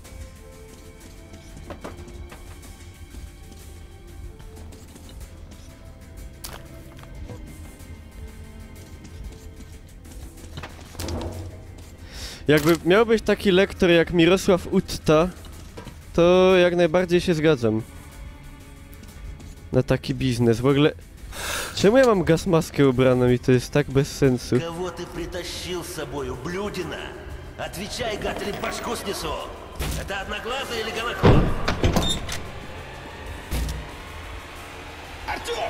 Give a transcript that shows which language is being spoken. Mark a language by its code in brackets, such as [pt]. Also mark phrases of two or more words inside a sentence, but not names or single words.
[pl] Jakby miał być taki lektor jak Mirosław Utta, to jak najbardziej się zgadzam. Na taki biznes. W ogóle... Czemu ja mam gazmaskę ubraną i to jest tak bez sensu? [ru] Кого ты притащил с собой, ублюдина? Отвечай, гад, или башку снесу! Это одноглазый или гоноход? Артём!